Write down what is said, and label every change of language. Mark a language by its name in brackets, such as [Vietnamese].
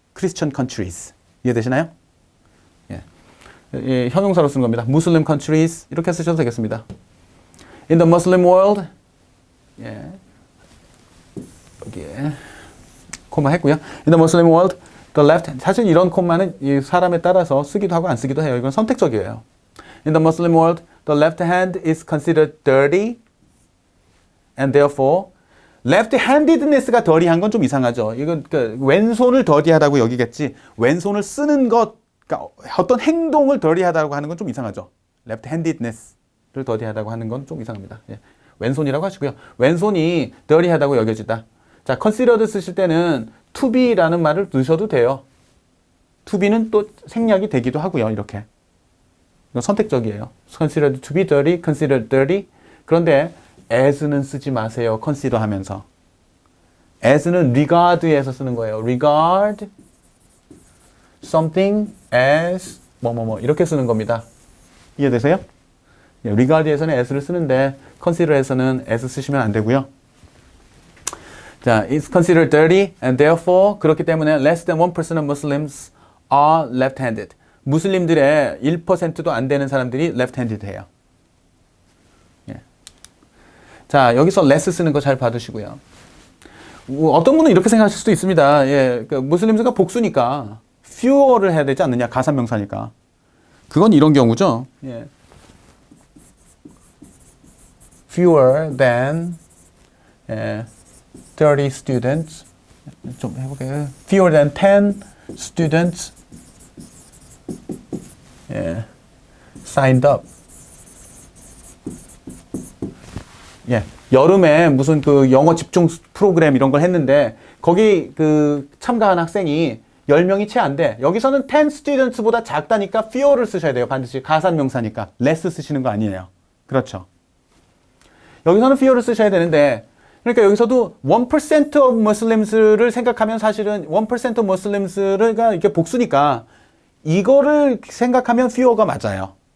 [Korean] 크리스천 countries. 이해되시나요? 예, 형용사로 쓰는 겁니다. Muslim countries 이렇게 쓰셔도 되겠습니다. [English] In the Muslim world, [Korean] 예, 여기에 코마 했고요. [English] In the Muslim world, the left hand. [Korean] 사실 이런 코마는 이 사람에 따라서 쓰기도 하고 안 쓰기도 해요. 이건 선택적이에요. [English] In the Muslim world, the left hand is considered dirty, and therefore left-handedness가 [Korean] 더리한 건 좀 이상하죠. 이건 그러니까 왼손을 더디하다고 여기겠지. 왼손을 쓰는 것, 그러니까 어떤 행동을 더디하다고 하는 건 좀 이상하죠. left-handedness를 더디하다고 하는 건 좀 이상합니다. 예. 왼손이라고 하시고요. 왼손이 더디하다고 여겨지다. 자, considered 쓰실 때는 to be라는 말을 넣으셔도 돼요. to be는 또 생략이 되기도 하고요. 이렇게. 이건 선택적이에요. [English] considered to be dirty, considered dirty. [Korean] 그런데 as는 쓰지 마세요. consider 하면서. as는 regard에서 쓰는 거예요. regard something as 이렇게 쓰는 겁니다. 이해되세요? regard에서는 as를 쓰는데 consider에서는 as 쓰시면 안 되고요. [English] 자, it's considered dirty and therefore [Korean] 그렇기 때문에 [English] less than 1% of Muslims are left-handed. [Korean] 무슬림들의 1%도 안 되는 사람들이 left-handed해요. 자, 여기서 less 쓰는 거 잘 봐두시고요. 어떤 분은 이렇게 생각하실 수도 있습니다. 예, 그 무슬림스가 복수니까 fewer를 해야 되지 않느냐, 가산명사니까. 그건 이런 경우죠. 예. [English] fewer than 30 students. 좀 해볼게요. fewer than 10 students signed up. [Korean] 예, 여름에 무슨 그 영어 집중 프로그램 이런 걸 했는데 거기 그 참가한 학생이 10명이 채 안 돼. 여기서는 10 students보다 작다니까 fewer를 쓰셔야 돼요. 반드시 가산명사니까. less 쓰시는 거 아니에요. 그렇죠. 여기서는 fewer를 쓰셔야 되는데 그러니까 여기서도 1% of Muslims를 생각하면 사실은 1% of Muslims가 이게 복수니까 이거를 생각하면 fewer가 맞아요.